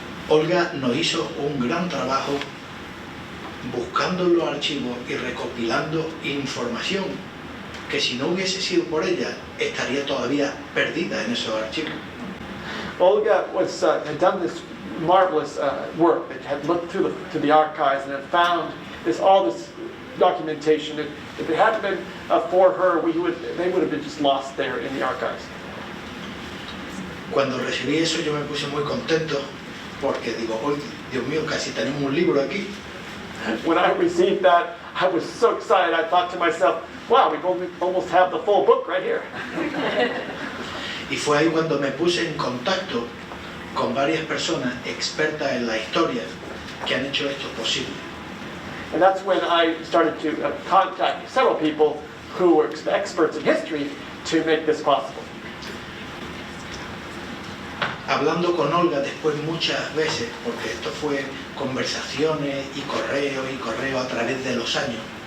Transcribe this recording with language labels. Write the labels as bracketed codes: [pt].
[es] Olga nos hizo un gran trabajo buscando en los archivos y recopilando información que si no hubiese sido por ella estaría todavía perdida en esos archivos. [en] Olga had done this marvelous work. It had looked through the archives and had found all this documentation. If it hadn't been for her, they would have been just lost there in the archives. [es] Cuando recibí eso yo me puse muy contento porque digo, oh, Dios mío, casi tenemos un libro aquí. [en] When I received that, I was so excited. I thought to myself, wow, we almost have the full book right here. [es] Y fue ahí cuando me puse en contacto con varias personas expertas en la historia que han hecho esto posible. [en] And that's when I started to contact several people who were experts in history to make this possible. [es] Hablando con Olga después muchas veces, porque esto fue conversaciones y correo a través de los años.